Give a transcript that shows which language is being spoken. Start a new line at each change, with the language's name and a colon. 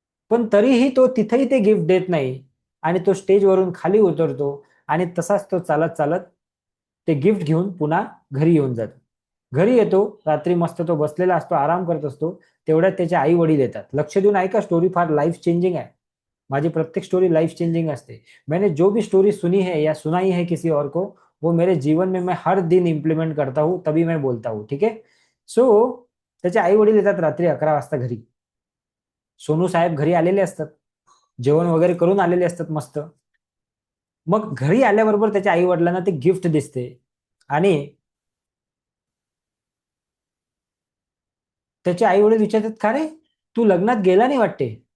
Marathi: पण तरीही तो तिथेही ते गिफ्ट देत नाही आणि तो स्टेजवरून खाली उतरतो आणि तसाच तो चालत चालत ते गिफ्ट घेऊन पुन्हा घरी येऊन जातो. घरी येतो, रात्री मस्त तो बसलेला असतो, आराम करत असतो. तेवढ्यात त्याचे आई वडील येतात. लक्ष देऊन ऐका, स्टोरी फार लाईफ चेंजिंग आहे. माझी प्रत्येक स्टोरी लाइफ चेंजिंग असते.
Hindi: मैंने जो भी स्टोरी सुनी है या सुनाई है किसी और को, वो मेरे जीवन में मैं हर दिन इम्प्लीमेंट करता हूँ, तभी मैं बोलता हूँ, ठीक है.
Marathi: सो त्याचे आई वडील येतात रात्री 11 वाजता घरी. सोनू साहेब घरी आलेले असतात, जेवण वगैरे करून आलेले असतात मस्त. मग घरी आल्याबरोबर त्याच्या आई वडिलांना ते गिफ्ट दिसते आणि त्याचे आई वडील विचारतात, का रे तू लग्नात गेला नाही वाटते?